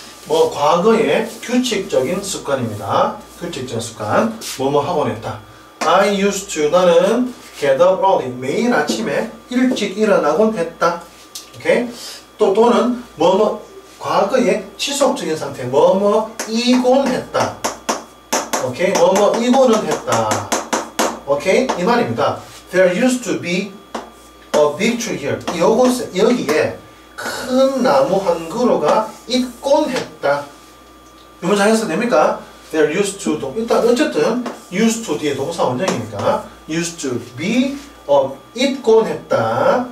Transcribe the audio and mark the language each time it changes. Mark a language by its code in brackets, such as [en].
[ko] 뭐 과거의 규칙적인 습관입니다. 규칙적인 습관 뭐뭐 하곤 했다. [en] I used to [ko] 나는 [en] get up early [ko] 매일 아침에 일찍 일어나곤 했다. 오케이? 또는 뭐뭐 과거의 지속적인 상태 뭐뭐 이곤 했다. 오케이? 뭐뭐 이곤은 했다. 오케이? 이 말입니다. [en] There used to be a big tree here. [ko] 이곳에 여기에 큰 나무 한 그루가 있곤 했다. 이 문장 해서 됩니까? [en] There used to [ko] 일단 어쨌든 used to 뒤에 동사 원형이니까 [en] used to be [ko] 있곤 했다.